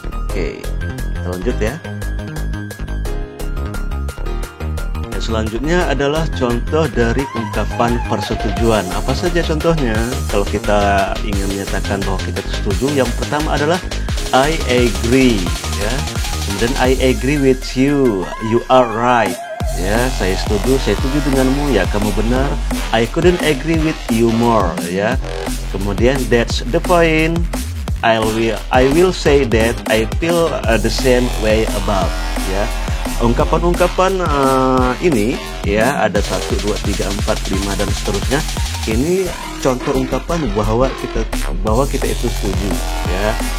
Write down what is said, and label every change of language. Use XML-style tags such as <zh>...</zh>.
<id>Oke, kita lanjut ya. Yang selanjutnya adalah contoh dari ungkapan persetujuan. Apa saja contohnya? Kalau kita ingin menyatakan bahwa kita setuju, yang pertama adalah</id> <en>I agree,</en> <id>ya.</id> <en>Kemudian I agree with you, you are right.</en> <id>Ya, saya setuju denganmu, ya kamu benar.</id> <en>I couldn't agree with you more, ya. Kemudian that's the point. I will say that I feel the same way about, ya.</en> <id>Ungkapan-ungkapan ini ya ada 1, 2, 3, 4, 5 dan seterusnya. Ini contoh ungkapan bahwa kita itu setuju, ya.</id>